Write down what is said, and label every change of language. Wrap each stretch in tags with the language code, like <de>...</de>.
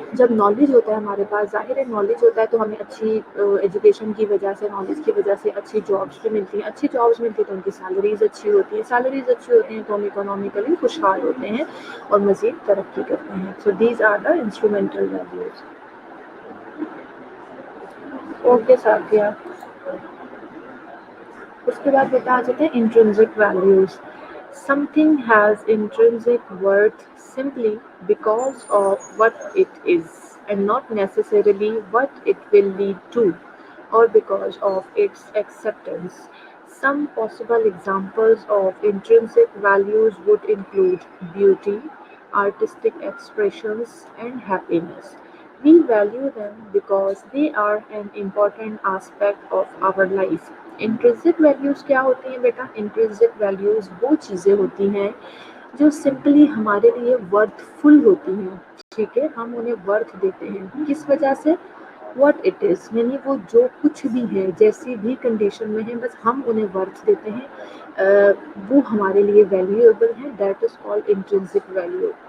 <ur>Knowledge ہوتا ہے ہمارے پاس, ظاہر ہے نالج ہوتا ہے تو ہمیں اچھی ایجوکیشن کی وجہ سے, نالج کی وجہ سے اچھی جابس بھی ملتی ہیں, اچھی جابس ملتی ہیں تو ان کی سیلریز اچھی ہوتی ہیں, سیلریز اچھی ہوتی ہیں تو ہم اکنامکلی خوشحال ہوتے ہیں اور مزید ترقی کرتے ہیں.</ur> <en>So these are the instrumental values.</en> <ur>Okay Saathiya. اس کے بعد بتا جاتے ہیں intrinsic values.</ur> <en>Something has intrinsic worth simply because of what it is and not necessarily what it will lead to or because of its acceptance. Some possible examples of intrinsic values would include beauty, artistic expressions, and happiness. We value them because they are an important aspect of our life.</en> <ur>Intrinsic values کیا ہوتی ہیں بیٹا, intrinsic values وہ چیزیں ہوتی ہیں جو simply ہمارے لیے ورتھ فل ہوتی ہیں, ٹھیک ہے, ہم انہیں ورتھ دیتے ہیں کس وجہ سے,</ur> <en>what it is,</en> <ur>یعنی وہ جو کچھ بھی ہے جیسی بھی کنڈیشن میں ہے بس ہم انہیں ورتھ دیتے ہیں, وہ ہمارے لیے ویلیویبل ہے,</ur> <en>That is called intrinsic value.</en>